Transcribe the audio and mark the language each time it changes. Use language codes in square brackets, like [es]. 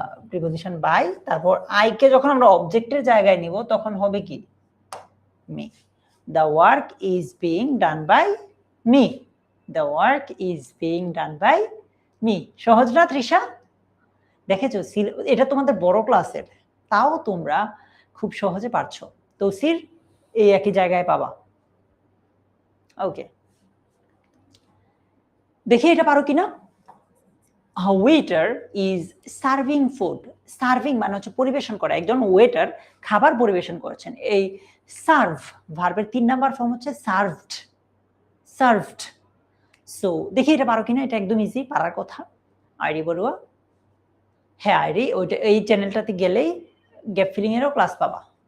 [bn] Preposition by, তারপর I K যখন আমরা অবজেক্টের জায়গায় নিব তখন হবে কি? [en] Me. The work is being done by me. The work is being done by me. [bn] সহজ না তৃষা? দেখেছো এটা তোমাদের বড় ক্লাসের, তাও তোমরা খুব সহজে পারছো। তৌসির এই একই জায়গায় পাবা। ওকে, দেখি এটা পারো কিনা। [en] A waiter is serving food. [bn] Serving মানে হচ্ছে পরিবেশন করা, একজন ওয়েটার খাবার পরিবেশন করেছেন। এই সার্ভ ভার্বের 3 নাম্বার ফর্ম হচ্ছে সার্ভড। সার্ভড। সো দেখি এটা পারো কিনা। এটা একদম ইজি, পারার কথা। আইডি বড়ুয়া, হ্যাঁ আইডি, ওইটা এই চ্যানেলটাতে গেলেই গ্যাপ ফিলিং এরও ক্লাস পাবা।